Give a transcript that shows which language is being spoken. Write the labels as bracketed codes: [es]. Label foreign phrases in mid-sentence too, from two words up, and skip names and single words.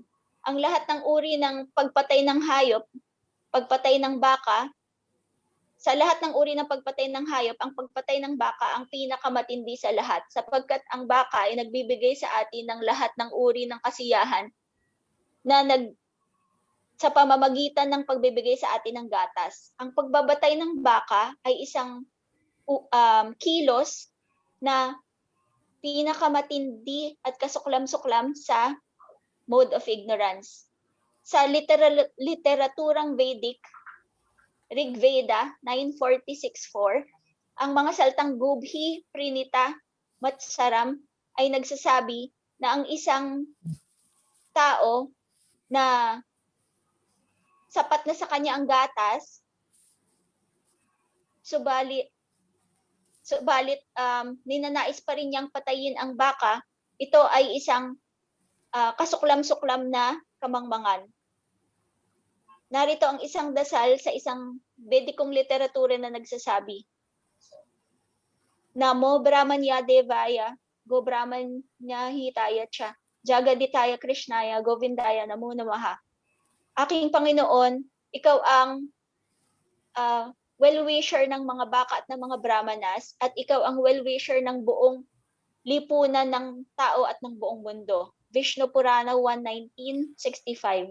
[tl] Ang lahat ng uri ng pagpatay ng hayop, pagpatay ng baka, sa lahat ng uri ng pagpatay ng hayop, ang pagpatay ng baka ang pinakamatindi sa lahat sapagkat ang baka ay nagbibigay sa atin ng lahat ng uri ng kasiyahan na sa pamamagitan ng pagbibigay sa atin ng gatas. Ang pagbabatay ng baka ay isang kilos na pinakamatindi at kasuklam-suklam sa [en] mode of ignorance. [tl] Sa literaturang Vedic, Rig Veda 946.4, ang mga salitang [sa] Gubhi, Prinita, Matsaram [tl] ay nagsasabi na ang isang tao na sapat na sa kanya ang gatas, subalit ninanais pa rin niyang patayin ang baka, ito ay isang kasuklam-suklam na kamangmangan. Narito ang isang dasal sa isang Vedikong literatura na nagsasabi, [sa] Namo Brahmanya Devaya, Go Brahmanya Hitaya Cha, Jagaditaya Krishnaya, Govindaya Namo Namaha. [tl] Aking Panginoon, ikaw ang well-wisher ng mga baka at ng mga brahmanas at ikaw ang well-wisher ng buong lipunan ng tao at ng buong mundo. Vishnu Purana 1:19-65.